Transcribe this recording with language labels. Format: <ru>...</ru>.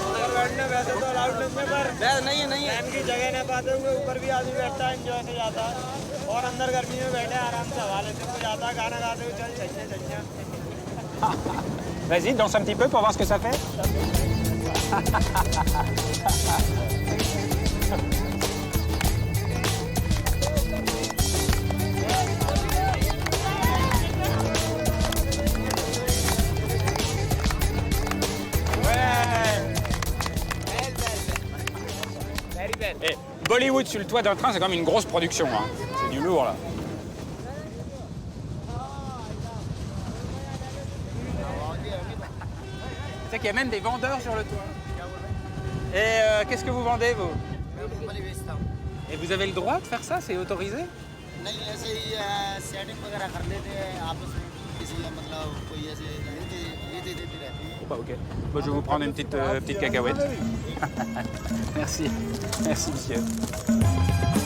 <hi>अगर बैठने वैसे तो अलाउड नहीं है नहीं है की जगह नहीं पाते हुए ऊपर भी आदमी बैठता है एंजॉय से जाता है और अंदर गर्मी में बैठे आराम से हवा लेते हुए जाता है गाना गाते हुए चल चल</hi> <fr>Vas-y, danse un petit peu pour voir ce que ça fait. Et Bollywood sur le toit d'un train, c'est quand même une grosse production. Hein. C'est du lourd là. C'est qu'il y a même des vendeurs sur le toit. Et qu'est-ce que vous vendez vous? Et vous avez le droit de faire ça? C'est autorisé?</fr> <hi>नहीं ऐसे ही setting वगैरह कर लेते हैं आपस में किसी का मतलब कोई ऐसे ये देती रहती है।</hi> <fr>Bah, ok. Moi, je vais vous prendre une petite cacahuète. Merci. Merci, monsieur.</fr>